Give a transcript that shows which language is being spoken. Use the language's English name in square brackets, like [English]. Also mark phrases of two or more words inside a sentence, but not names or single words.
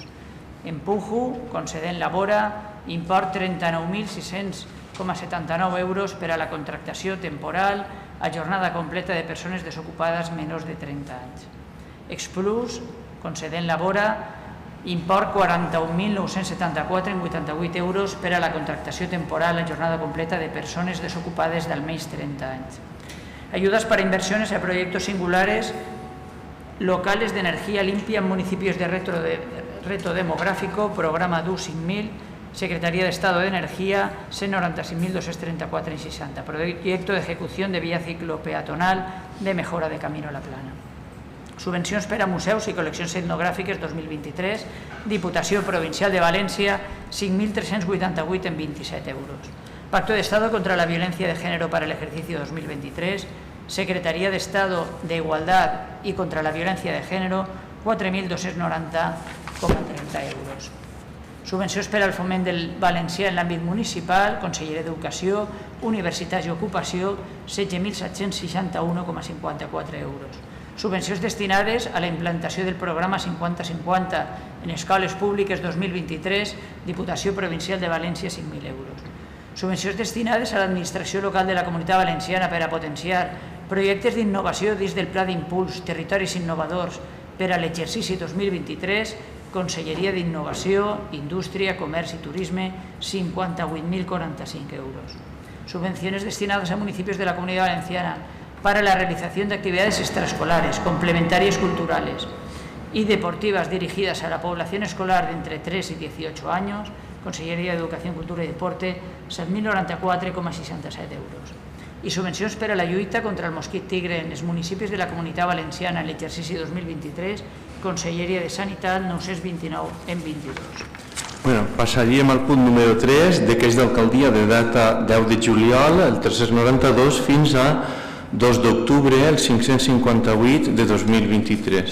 [Catalan] Empujo, concedent Labora, import 39.600,79 euros per a la contractació temporal a jornada completa de persones desocupades menors de 30 anys. Explus, concedent Labora, import 41.974,88 euros per a la contractació temporal a jornada completa de persones desocupades d'almenys 30 anys. [Spanish] Ayudas para inversiones a proyectos singulares locales de energía limpia en municipios de reto demográfico, programa DU 5.000, Secretaría de Estado de Energía, 196.234,60. Proyecto de ejecución de vía ciclopeatonal de mejora de Camino a la Plana. [Catalan] Subvencions per a museus i col·leccions etnogràfiques 2023, Diputació Provincial de València, 5.388,27 euros. [Spanish] Pacto de Estado contra la Violencia de Género para el ejercicio 2023, Secretaría de Estado de Igualdad y contra la Violencia de Género, 4.290,30 euros. [Catalan] Subvencions per al foment del valencià en l'àmbit municipal, Conselleria d'Educació, Universitats i Ocupació, 16.761,54 euros. Subvencions destinades a la implantació del programa 50-50 en escoles públiques 2023, Diputació Provincial de València, 5.000 euros. Subvencions destinades a l'administració local de la Comunitat Valenciana per a potenciar projectes d'innovació dins del Pla d'Impuls Territoris Innovadors per a l'exercici 2023, Conselleria d'Innovació, Indústria, Comerç i Turisme, 58.045 euros. [Spanish] Subvenciones destinadas a municipios de la Comunidad Valenciana para la realización de actividades extraescolares, complementarias culturales y deportivas dirigidas a la población escolar de entre 3 y 18 años, [Catalan] Conselleria d'Educació, Cultura i Deporte, 7.094,67 euros. I subvencions per a la lluita contra el mosquit tigre en els municipis de la Comunitat Valenciana en l'exercici 2023, Conselleria de Sanitat, 922,22. Passaríem al punt número 3, decrets d'alcaldia de data 10 de juliol, el 392, fins a 2 d'octubre, el 558 de 2023.